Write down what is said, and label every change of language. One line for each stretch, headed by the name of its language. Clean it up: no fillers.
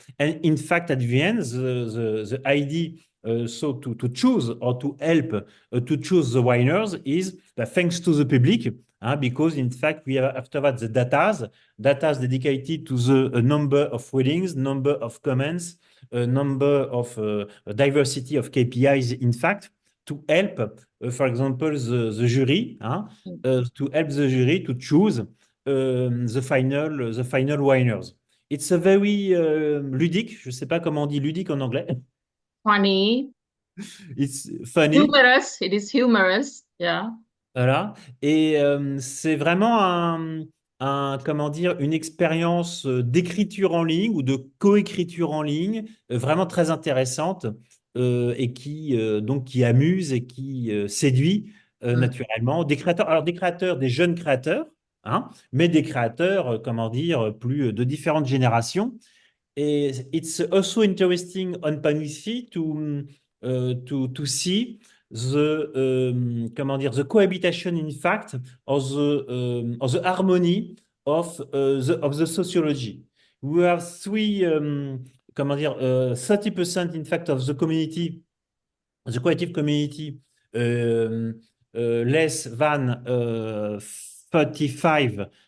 English: And in fact, at the end, the idea so to choose or to help to choose the winners is thanks to the public, because in fact we have after that the data dedicated to the number of readings, number of comments, number of diversity of KPIs, in fact, to help, for example, the jury, to help the jury to choose the final winners. It's a very
French: ludique, je ne sais pas comment on dit ludique en anglais.
English: funny, It's funny. humorous. It is humorous. Yeah.
French: Voilà. Et c'est vraiment comment dire, une expérience d'écriture en ligne ou de coécriture en ligne vraiment très intéressante et qui amuse et qui séduit Mm. naturellement des créateurs. Alors des créateurs, des jeunes créateurs, mais des créateurs, comment dire, plus de différentes générations.
English: Et it's also interesting on Panisi to see the
French: comment dire
English: the cohabitation in fact of the harmony of the sociology. We have three
French: comment dire
English: 30% in fact of the community, the creative community, less than 35